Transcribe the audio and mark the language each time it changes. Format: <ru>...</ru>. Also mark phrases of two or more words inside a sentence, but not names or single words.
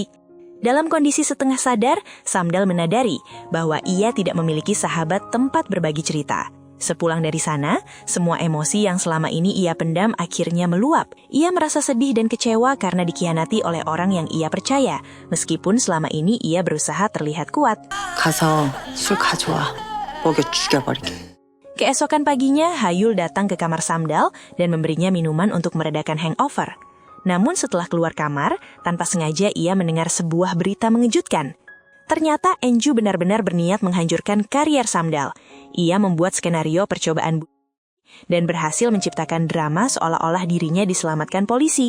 <id>Dalam kondisi setengah sadar, Samdal menadari bahwa ia tidak memiliki sahabat tempat berbagi cerita. Sepulang dari sana, semua emosi yang selama ini ia pendam akhirnya meluap. Ia merasa sedih dan kecewa karena dikhianati oleh orang yang ia percaya, meskipun selama ini ia berusaha terlihat kuat.</id> <ko>가서 술 가져와. 먹여 죽여버리게.</ko> <id>Keesokan paginya, Hayul datang ke kamar Samdal dan memberinya minuman untuk meredakan hangover. Namun setelah keluar kamar, tanpa sengaja ia mendengar sebuah berita mengejutkan. Ternyata Enju benar-benar berniat menghancurkan karier Samdal. Ia membuat skenario percobaan dan berhasil menciptakan drama seolah-olah dirinya diselamatkan polisi.</id>